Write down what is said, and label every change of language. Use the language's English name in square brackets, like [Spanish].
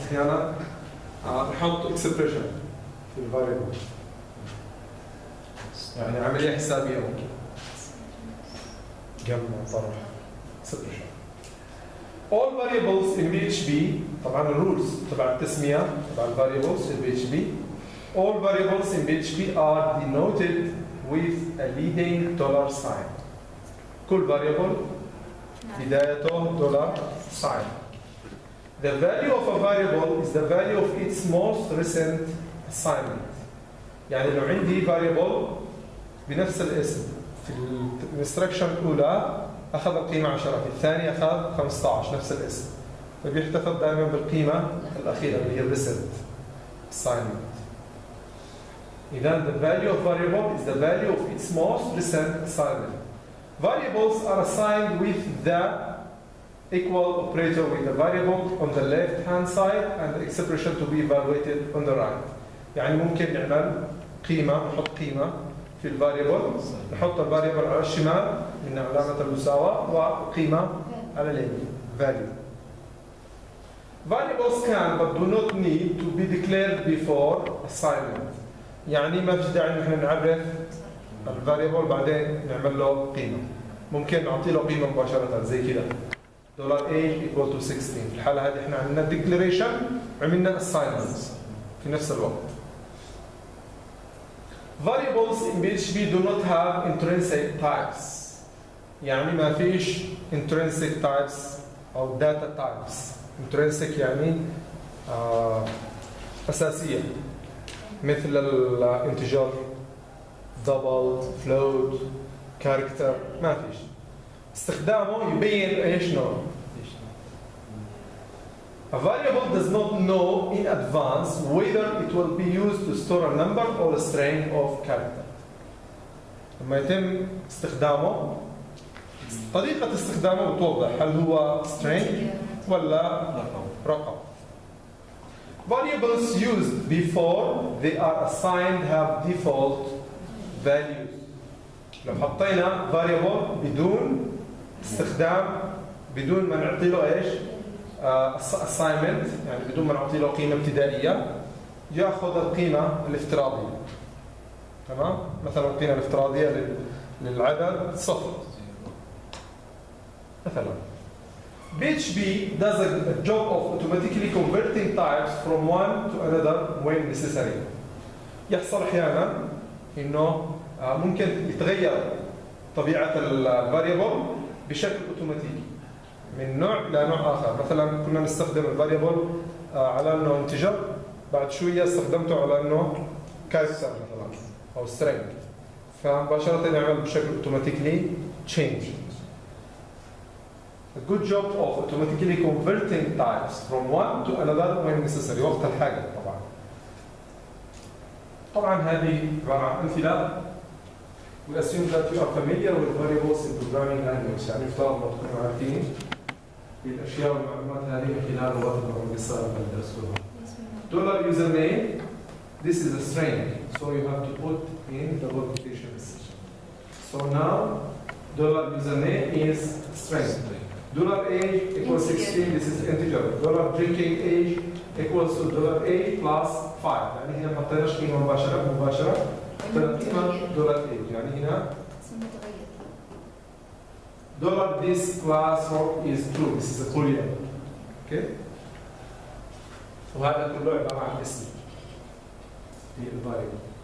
[Arabic] أحيانا نحط expression في الفاريبل يعني عملية حسابية ممكن جمع طرح expression. [English] All variables in PHP [Arabic] طبعا الرولز تبع التسمية تبع [English] variables in PHP. All variables in PHP are denoted with a leading $sign. [Arabic] كل variable بدايته $sign. [English] The value of a variable is the value of its most recent assignment. [Arabic] يعني لو عندي variable بنفس الاسم في الانستركشن الأولى أخذ القيمة 10، في الثانية أخذ 15 نفس الاسم، فبيحتفظ دائما بالقيمة الأخيرة اللي هي recent assignment. [English] إذا the value of variable is the value of its most recent assignment. Variables are assigned with the equal operator with the variable on the left hand side and the expression to be evaluated on the right. [Arabic] يعني ممكن نعمل قيمة، نحط قيمة في الفاريبل، نحط الفاريبل على الشمال من علامة المساواة وقيمة على اليمين value. [English] Variables can but do not need to be declared before assignment. [Arabic] يعني ما في داعي نحن نعرف الفاريبل بعدين نعمل له قيمة. ممكن نعطي له قيمة مباشرة زي كده $A [English] equal to 16. [Arabic] في الحالة هذه احنا عملنا declaration وعملنا assignment في نفس الوقت. [English] Variables in PHP do not have intrinsic types. [Arabic] يعني ما فيش intrinsic types أو data types. intrinsic يعني أساسية مثل الانتجر double float character ما فيش. استخدامه يبين ايش نوع. [English] A variable does not know in advance whether it will be used to store a number or a string of character. [Arabic] لما يتم استخدامه طريقة استخدامه بتوضح هل هو string ولا رقم. Variables used before they are assigned have default values. لو حطينا variable بدون استخدام بدون ما نعطي له ايش؟ assignment يعني بدون ما نعطي له قيمة ابتدائية ياخذ القيمة الافتراضية. تمام؟ مثلا القيمة الافتراضية للعدد 0. [English] مثلا PHP does a job of automatically converting types from one to another when necessary. [Arabic] يحصل احيانا انه ممكن يتغير طبيعة الفاريبل بشكل اوتوماتيكي من نوع لنوع اخر. مثلا كنا نستخدم الفاريبل على انه انتجر، بعد شوية استخدمته على انه كاركتر مثلا او string، فمباشرة يعمل بشكل اوتوماتيكلي change. [English] A good job of automatically converting types from one to another when necessary [Arabic] وقت الحاجة طبعا. طبعا هذه عبارة عن أمثلة. [English] We assume that you are familiar with variables in programming language. [Arabic] يعني افترض ما تكونوا عارفين الأشياء والمعلومات هذه من خلال اللغات البرمجية اللي درسوها. [English] Dollar username. This is a string, so you have to put in double quotations. So now dollar username is string. Dollar age equals 16. This is integer. Dollar drinking age equals to dollar age plus 5. [Arabic] يعني هنا ما حطيناش قيمة مباشرة حطينا قيمة dollar age. [English] يعني هنا dollar this class is true. This is a boolean. Okay. [Arabic] وهذا كله عبارة عن اسم في الفاريبل.